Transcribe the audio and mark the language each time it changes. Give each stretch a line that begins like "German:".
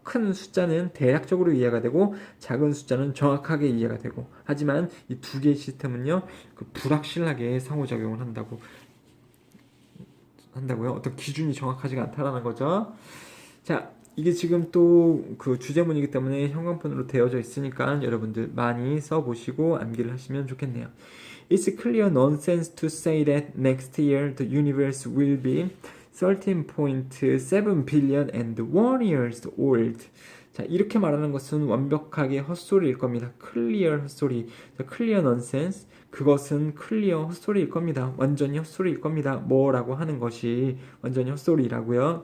Korean: 큰 숫자는 대략적으로 이해가 되고 작은 숫자는 정확하게 이해가 되고 하지만 이 두 개의 시스템은요 그 불확실하게 상호작용을 한다고 한다고요? 어떤 기준이 정확하지가 않다라는 거죠. 자, 이게 지금 또 그 주제문이기 때문에 형광펜으로 되어져 있으니까 여러분들 많이 써보시고 암기를 하시면 좋겠네요.
English: It's clear nonsense to say that next year the universe will be 13.7 billion and 1 years old.
Korean: 자, 이렇게 말하는 것은 완벽하게 헛소리일 겁니다.
English: clear 헛소리. clear nonsense.
Korean: 그것은 clear 헛소리일 겁니다. 완전히 헛소리일 겁니다. 뭐라고 하는 것이 완전히 헛소리라고요.